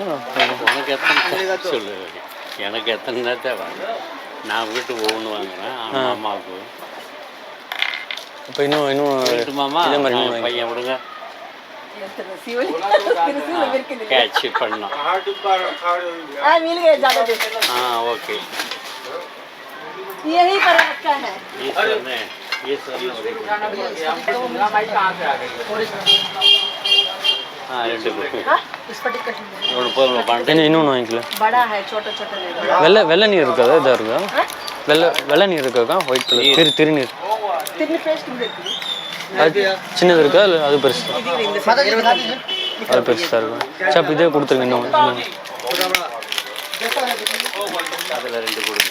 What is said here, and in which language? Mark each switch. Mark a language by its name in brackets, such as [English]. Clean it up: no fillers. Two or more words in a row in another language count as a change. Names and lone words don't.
[Tamil] உனக்கு எத்தனை சொல்லு. எனக்கு எத்தனை தான் தேவை? நான் வீட்டுக்கு ஒவ்வொன்று வாங்குறேன். அம்மாவுக்கு இப்போ இன்னும் மாமா இதே மாதிரி பையன் விடுங்க. வேணுமா? கேட்ச் பண்ணோம். ஓகே. [Hindi] यही पर रखा है। [Tamil] இன்னொன்று வாங்கிக்கல. [Hindi] बड़ा है, छोटा छोटा नहीं। [Tamil] வெள்ளை நீர் இருக்காதா? இதாக இருக்கா? வெள்ளை நீர் இருக்காக்கா? [English] white colour [Tamil] திருநீர். திருநீர் பேஸ்ட் இருக்குது. அது சின்னது இருக்கா? இல்லை அது பெருசு? அது பெருசாக இருக்கும். சரி, அப்போ இதே கொடுத்துருங்க. இன்னும் அதில் 2 கொடுங்க.